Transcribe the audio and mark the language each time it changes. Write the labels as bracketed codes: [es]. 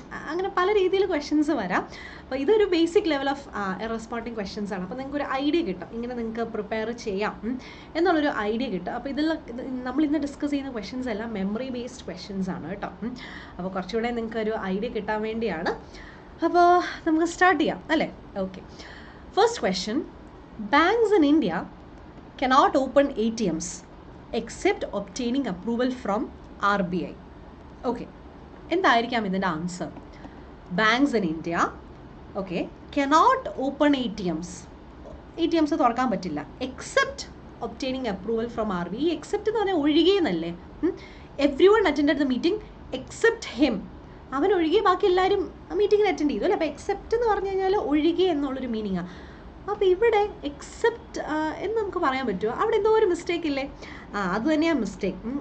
[ml] അങ്ങനെ പല രീതിയിൽ ക്വസ്റ്റ്യൻസ് വരാം. അപ്പോൾ ഇതൊരു basic level of error spotting questions ആണ്. അപ്പോൾ നിങ്ങൾക്ക് ഒരു ഐഡിയ കിട്ടും, ഇങ്ങനെ നിങ്ങൾക്ക് പ്രിപ്പയർ ചെയ്യാം എന്നുള്ളൊരു ഐഡിയ കിട്ടും. അപ്പോൾ ഇതിൽ നമ്മൾ ഇന്ന് ഡിസ്കസ് ചെയ്യുന്ന ക്വസ്റ്റ്യൻസ് എല്ലാം മെമ്മറി ബേസ്ഡ് ക്വസ്റ്റ്യൻസ് ആണ് കേട്ടോ. അപ്പോൾ കുറച്ചുകൂടെ നിങ്ങൾക്ക് ഒരു ഐഡിയ കിട്ടാൻ വേണ്ടിയാണ്. അപ്പോൾ നമുക്ക് സ്റ്റാർട്ട് ചെയ്യാം അല്ലേ. Okay, first question. [en] Banks in India cannot open ATMs except obtaining approval from RBI. [ml] Okay, എന്തായിരിക്കാം ഇതിൻ്റെ answer? [en] banks in India cannot open ATMs [ml] തുറക്കാൻ പറ്റില്ല [en] Except obtaining approval from RBI. [ml] Except എന്ന് പറഞ്ഞാൽ ഒഴികെയെന്നല്ലേ. [en] Everyone attended the meeting except him. [ml] അവൻ ഒഴികെ ബാക്കി എല്ലാവരും മീറ്റിങ്ങിന് അറ്റൻഡ് ചെയ്തു അല്ലേ. അപ്പോൾ എക്സെപ്റ്റ് എന്ന് പറഞ്ഞു കഴിഞ്ഞാൽ ഒഴികെ എന്നുള്ളൊരു മീനിങ്ങാണ്. അപ്പോൾ ഇവിടെ എക്സെപ്റ്റ് എന്ന് നമുക്ക് പറയാൻ പറ്റുമോ? അവിടെ എന്തോ ഒരു മിസ്റ്റേക്ക് ഇല്ലേ? അത് തന്നെയാണ് മിസ്റ്റേക്ക്.